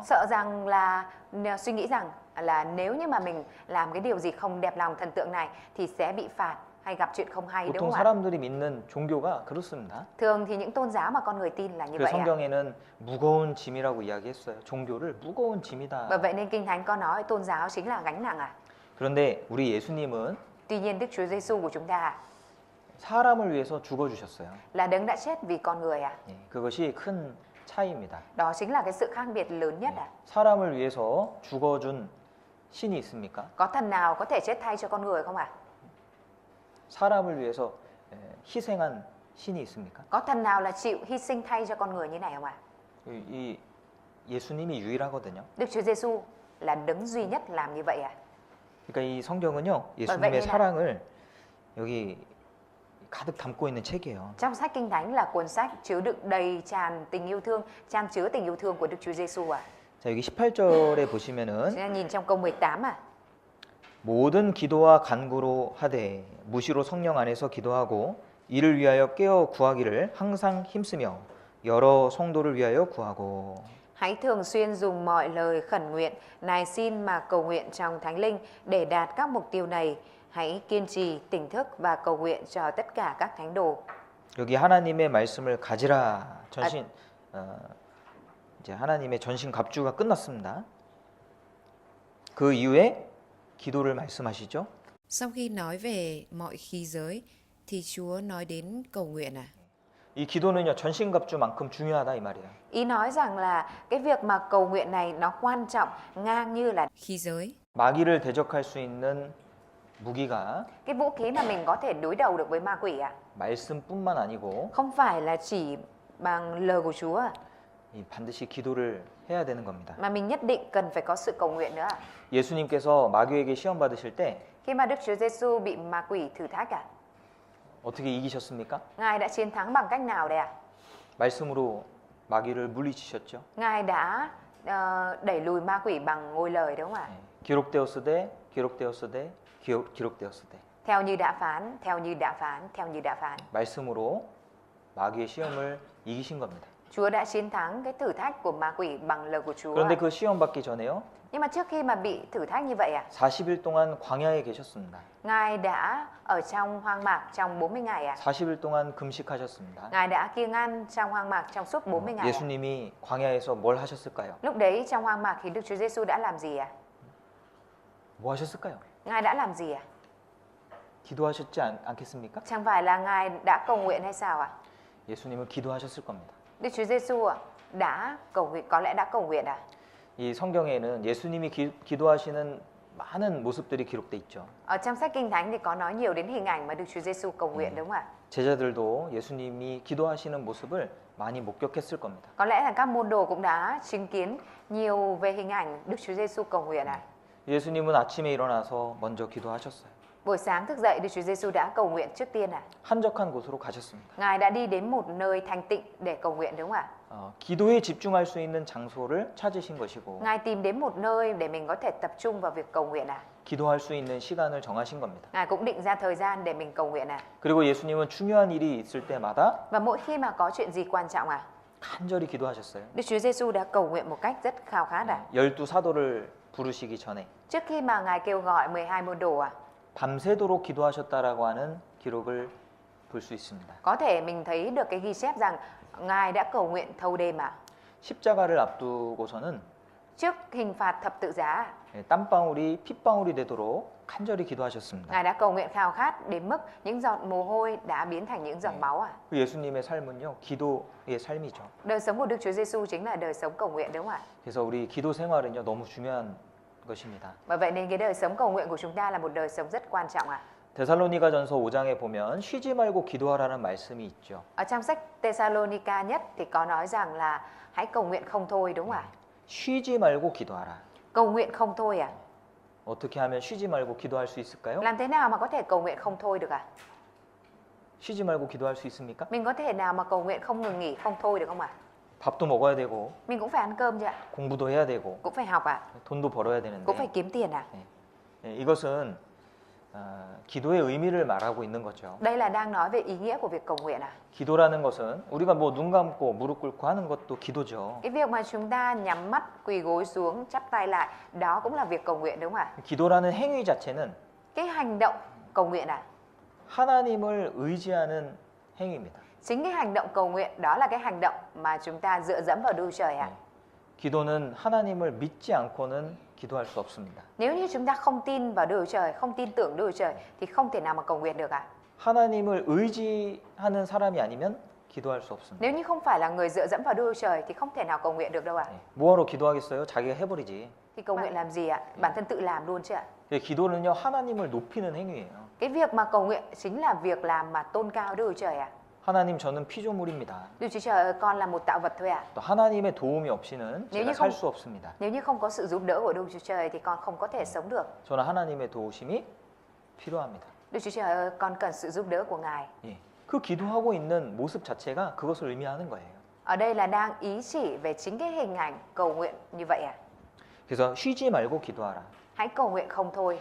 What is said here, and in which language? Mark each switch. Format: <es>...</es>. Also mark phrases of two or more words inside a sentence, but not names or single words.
<vi>Sợ rằng là suy nghĩ rằng là nếu như mà mình làm cái điều gì không đẹp lòng thần tượng này thì sẽ bị phạt hay gặp chuyện không hay, đúng</vi> <ko>보통</ko> <vi>không ạ?</vi> <ko>사람들이 믿는 종교가 그렇습니다.</ko> <vi>Thường thì những tôn giáo mà con người tin là như</vi> <ko>그</ko> <vi>vậy ạ.</vi> <ko>성경에는 무거운 짐이라고 이야기했어요. 종교를 무거운 짐이다.</ko> <vi>Bởi vậy nên Kinh Thánh có nói tôn giáo chính là gánh nặng ạ.</vi> <ko>그런데 우리 예수님은</ko> <vi>Tuy nhiên Đức Chúa Giêsu của chúng ta</vi> <ko>사람을 위해서 죽어 주셨어요.</ko> <vi>là đấng đã chết vì con người ạ.</vi> <ko>예, 그것이 큰 차이입니다.</ko> <vi>Đó chính là cái sự khác biệt lớn nhất ạ.</vi> <ko>사람을 위해서 죽어준 신이 있습니까?</ko> <vi>Có thần nào có thể chết thay cho con người không ạ?</vi> <ko>사람을 위해서 희생한 신이 있습니까?</ko> <vi>Có thần nào là chịu hy sinh thay cho con người như này không ạ?</vi> <ko>이 예수님이 유일하거든요.</ko> <vi>Đức Chúa Giêsu là đấng duy nhất làm như vậy ạ.</vi> <ko>그러니까 이 성경은요, 예수님의 사랑을 여기 가득 담고 있는 책이에요.</ko> <vi>Trong sách Kinh Thánh là cuốn sách chứa đựng đầy tràn tình yêu thương, chan chứa tình yêu thương của Đức Chúa Giêsu ạ.</vi> <ko>자, 여기 18절에 보시면은</ko> <vi>Chúng ta nhìn trong câu 18 ạ.</vi> <ko>모든 기도와 간구로 하되 무시로 성령 안에서 기도하고 이를 위하여 깨어 구하기를 항상 힘쓰며 여러 성도를 위하여 구하고.</ko> <vi>Hãy thường xuyên dùng mọi lời khẩn nguyện, nài xin mà cầu nguyện trong Thánh Linh để đạt các mục tiêu này. Hãy kiên trì, tỉnh thức và cầu nguyện cho tất cả các thánh đồ.</vi> <ko>여기 하나님의 말씀을 가지라 전신 이제 하나님의 전신 갑주가 끝났습니다. 그 이후에 기도를 말씀하시죠.</ko> <vi>Sau khi nói về mọi khí giới thì Chúa nói đến cầu nguyện à?</vi> <ko>이 기도는요 전신 갑주만큼 중요하다 이 말이에요.</ko> <vi>Ý nói rằng là cái việc mà cầu nguyện này nó quan trọng ngang như là Khí giới.</vi> <ko>마귀를 대적할 수 있는 무기가</ko> <vi>cái vũ khí mà mình có thể đối đầu được với ma quỷ ạ.</vi> <ko>말씀뿐만 아니고</ko> <vi>Không phải là chỉ bằng lời của Chúa ạ,</vi> <ko>이 반드시 기도를 해야 되는 겁니다.</ko> <vi>mà mình nhất định cần phải có sự cầu nguyện nữa ạ.</vi> <ko>예수님께서 마귀에게 시험 받으실 때</ko> <vi>Khi mà Đức Chúa Giêsu bị ma quỷ thử thách ạ,</vi> <ko>어떻게 이기셨습니까?</ko> <vi>Ngài đã chiến thắng bằng cách nào đây ạ?</vi> <ko>말씀으로 마귀를 물리치셨죠.</ko> <vi>Ngài đã đẩy lùi ma quỷ bằng ngôi lời, đúng không ạ?</vi> <ko>기록되었으되 기록되었으되 기록되었으되</ko> <vi>Theo như đã phán, theo như đã phán, theo như đã phán.</vi> <ko>말씀으로 마귀의 시험을 이기신 겁니다.</ko> <vi>Chúa đã chiến thắng cái thử thách của ma quỷ bằng lời của Chúa.</vi> <ko>그런데 그 시험 받기 전에요.</ko> <vi>Nhưng mà trước khi mà bị thử thách như vậy</vi> <ko>40일 동안 광야에 계셨습니다.</ko> <vi>Ngài đã ở trong hoang mạc trong 40 ngày</vi> <ko>40일 동안 금식하셨습니다.</ko> <vi>Ngài đã kiêng ăn trong hoang mạc trong suốt 40 ngày</vi> <ko>예수님이 광야에서 뭘 하셨을까요?</ko> <vi>Lúc đấy trong hoang mạc thì Đức Chúa Giêsu đã làm gì ạ?</vi> <ko>뭐 하셨을까요?</ko> <vi>Ngài đã làm gì ạ?</vi> <ko>기도하셨지 않겠습니까?</ko> <vi>Chẳng phải là Ngài đã cầu nguyện hay sao ạ?</vi> <ko>예수님은 기도하셨을 겁니다.</ko> <vi>Đức Chúa Giêsu đã cầu nguyện, có lẽ đã cầu nguyện ạ.</vi> <ko>이 성경에는 예수님이 기도하시는 많은 모습들이 기록돼 있죠.</ko> <vi>Ở trong sách Kinh Thánh thì có nói nhiều đến hình ảnh mà Đức Chúa Giêsu cầu nguyện, đúng không ạ?</vi> <ko>제자들도 예수님이 기도하시는 모습을 많이 목격했을 겁니다.</ko> <vi>Có lẽ là các môn đồ cũng đã chứng kiến nhiều về hình ảnh Đức Chúa Giêsu cầu nguyện ạ.</vi> <ko>예수님은 아침에 일어나서 먼저 기도하셨어요.</ko> <vi>Buổi sáng thức dậy, Đức Chúa Giêsu đã cầu nguyện trước tiên ạ.</vi> <ko>한적한 곳으로 가셨습니다.</ko> <vi>Ngài đã đi đến một nơi thanh tịnh để cầu nguyện, đúng không ạ?</vi> <ko>기도에 집중할 수 있는 장소를 찾으신 것이고</ko> <vi>Ngài tìm đến một nơi để mình có thể tập trung vào việc cầu nguyện ạ.</vi> <ko>기도할 수 있는 시간을 정하신 겁니다.</ko> <vi>Ngài cũng định ra thời gian để mình cầu nguyện ạ.</vi> <ko>그리고 예수님은 중요한 일이 있을 때마다</ko> <vi>Và mỗi khi mà có chuyện gì quan trọng</vi> <ko>간절히 기도하셨어요.</ko> <vi>Đức Chúa Giêsu đã cầu nguyện một cách rất khao khát ạ.</vi> <ko>12 사도를 부르시기 전에</ko> <vi>Trước khi mà Ngài kêu gọi 12 môn đồ</vi> <ko>밤새도록 기도하셨다라고 하는 기록을 볼 수 있습니다.</ko> <vi>có thể mình thấy được cái ghi chép rằng Ngài đã cầu nguyện thâu đêm ạ.</vi> <ko>십자가를 앞두고서는</ko> <vi>Trước hình phạt thập tự giá</vi> <ko>땀방울이 핏방울이 되도록 간절히 기도하셨습니다.</ko> <vi>Ngài đã cầu nguyện khao khát đến mức những giọt mồ hôi đã biến thành những giọt máu à?</vi> <ko>그 예수님의 삶은요, 기도의 삶이죠.</ko> <vi>Đời sống của Đức Chúa Giêsu chính là đời sống cầu nguyện đúng không ạ?</vi> <ko>그래서 우리 기도 생활은요, 너무 중요한 것입니다.</ko> <vi>Bởi vậy nên cái đời sống cầu nguyện của chúng ta là một đời sống rất quan trọng ạ.</vi> <ko>데살로니가전서 5장에 보면 쉬지 말고 기도하라는 말씀이 있죠.</ko> <vi>Ở trong sách Thessalonica nhất thì có nói rằng là hãy cầu nguyện không thôi đúng không ạ?</vi> <ko>쉬지 말고 기도하라.</ko> <vi>Cầu nguyện không thôi à?</vi> <ko>어떻게 하면 쉬지 말고 기도할 수 있을까요?</ko> <vi>Làm thế nào mà có thể cầu nguyện không thôi được à?</vi> <ko>쉬지 말고 기도할 수 있습니까?</ko> <vi>Mình có thể nào mà cầu nguyện không ngừng nghỉ, không thôi được không ạ?</vi> <ko>밥도 먹어야 되고</ko> <vi>Mình cũng phải ăn cơm chứ ạ?</vi> <ko>공부도 해야 되고</ko> <vi>Cũng phải học ạ?</vi> <ko>돈도 벌어야</ko> <vi>Cũng phải</vi> <ko>되는데</ko> <vi>kiếm tiền ạ?</vi> <ko>이것은 기도의 의미를 말하고 있는 거죠.</ko> <vi>Đây là đang nói về ý nghĩa của việc cầu nguyện à?</vi> <ko>기도라는 것은 우리가 뭐 눈 감고 무릎 꿇고 하는 것도 기도죠.</ko> <vi>Cái việc mà chúng ta nhắm mắt, quỳ gối xuống, chắp tay lại, đó cũng là việc cầu nguyện đúng không ạ?</vi> <ko>기도라는 행위 자체는</ko> <vi>Cái hành động cầu nguyện à?</vi> <ko>하나님을 의지하는 행위입니다.</ko> <vi>Chính cái hành động cầu nguyện đó là cái hành động mà chúng ta dựa dẫm vào Đức Chúa Trời ạ.</vi> <ko>기도는 하나님을 믿지 않고는 기도할 수 없습니다.</ko> <vi>Nếu như chúng ta không tin vào Đức Chúa Trời, không tin tưởng Đức Chúa Trời thì không thể nào mà cầu nguyện được ạ.</vi> <ko>하나님을 의지하는 사람이 아니면 기도할 수 없습니다.</ko> <vi>Nếu như không phải là người dựa dẫm vào Đức Chúa Trời thì không thể nào cầu nguyện được đâu ạ.</vi> <ko>뭐하러 기도하겠어요? 자기가 해버리지.</ko> <vi>Thì cầu nguyện làm gì ạ? Bản thân tự làm luôn chứ ạ.</vi> <ko>기도는요, 하나님을 높이는 행위예요.</ko> <vi>Cái việc mà cầu nguyện chính là việc làm mà tôn cao Đức Chúa Trời ạ.</vi> <ko>하나님, 저는 피조물입니다.</ko> <vi>Đức Chúa Trời ơi, con là một tạo vật thôi ạ.</vi> <ko>또 하나님의 도움이 없이는</ko> <vi>nếu</vi> <ko>제가</ko> <vi>như</vi> <ko>살</ko> <vi>không-</vi> <ko>수 없습니다.</ko> <vi>Nếu như không có sự giúp đỡ của Đức Chúa Trời thì con không có thể sống được.</vi> <ko>저는 하나님의 도우심이 필요합니다.</ko> <vi>Đức Chúa Trời ơi, con cần sự giúp đỡ của Ngài.</vi> <ko>예. 그 기도하고 있는 모습 자체가 그것을 의미하는 거예요.</ko> <vi>Ở đây là đang ý chỉ về chính cái hình ảnh cầu nguyện như vậy ạ.</vi> <ko>그래서 쉬지 말고 기도하라.</ko> <vi>Hãy cầu nguyện không thôi.</vi>